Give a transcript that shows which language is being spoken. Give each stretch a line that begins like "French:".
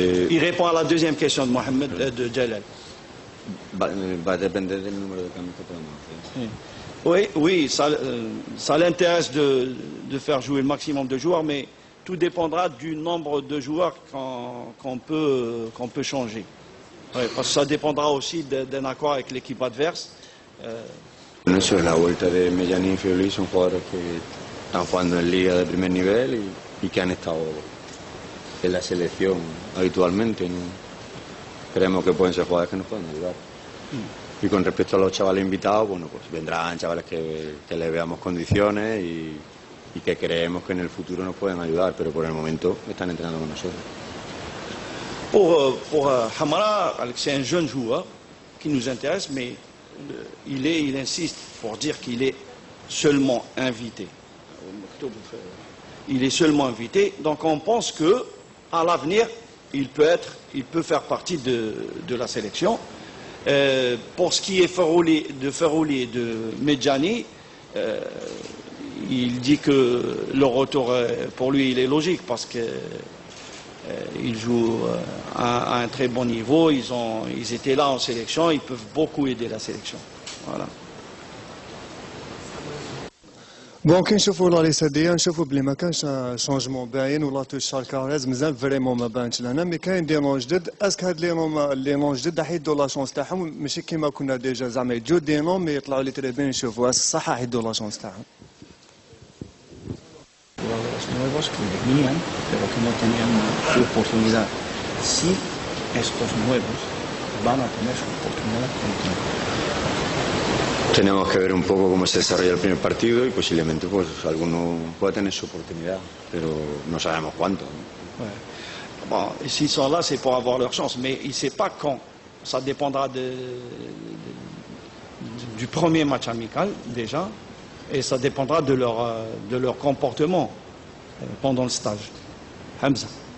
French: Il répond à la deuxième question de Mohamed de Jalal.
Spanish: Va a depender del número de cambios que podamos hacer.
French: Oui, ça l'intéresse de faire jouer le maximum de joueurs, mais tout dépendra du nombre de joueurs qu'on peut changer. Ouais, parce que ça dépendra aussi d'un accord avec l'équipe adverse.
Spanish: Eso es la vuelta de Mellani y Fioli, son jugadores que están jugando en liga de primer nivel y y que han estado en la selección habitualmente, ¿no? Creemos que pueden ser jugadores que nos pueden ayudar. Y con respecto a los chavales invitados, bueno, pues vendrán chavales que les veamos condiciones y que creemos que en el futuro nos pueden ayudar, pero por el momento están entrenando con nosotros.
French: Pour Hamara, c'est un jeune joueur qui nous intéresse, mais il insiste pour dire qu'il est seulement invité. Il est seulement invité, donc on pense que à l'avenir, il peut faire partie de la sélection. Pour ce qui est de Ferrouli et de Medjani, il dit que le retour, pour lui, il est logique parce que ils jouent à un très bon niveau, ils étaient là en sélection, ils peuvent beaucoup aider la sélection. Voilà.
Arabic: بون كي نشوفوا لا ليست دي نشوفوا بلي ما كانش شونجمون باين ولا توش الكاريز مازال فريمون ما بانش لنا مي كاين دي نون جدد اسك هاد لي نون جدد راح يدوا لا شونس تاعهم ماشي كيما كنا ديجا زعما يجوا دي نون مي يطلعوا لي تري بين نشوفوا اسك صح راح يدوا لا شونس تاعهم
Spanish: nuevos que venían pero que no tenían su oportunidad. Si estos nuevos van a tener su oportunidad con el tiempo. Tenemos que ver un poco cómo se desarrolla el primer partido y posiblemente pues alguno pueda tener su oportunidad, pero no sabemos cuánto.
French: Ouais. Bon, s'ils sont là, c'est pour avoir leur chance, mais il ne sait pas quand. Ça dépendra du premier match amical déjà, et ça dépendra de leur comportement pendant le stage. Hamza.